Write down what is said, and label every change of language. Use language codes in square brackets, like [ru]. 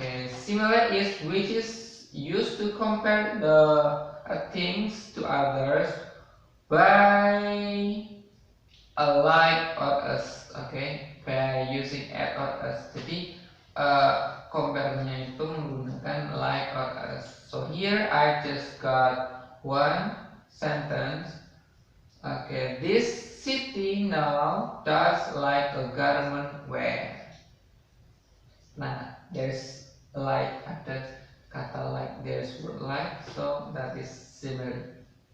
[en] Simile is which is used to compare the things to others by a like or as. By using at or as. [id] Jadi compare-nya itu menggunakan [en] like or as. So here I just got 1 sentence. This city now does like a garment wear. There's like, [id] ada kata like, [en] there's word like, so that is similar.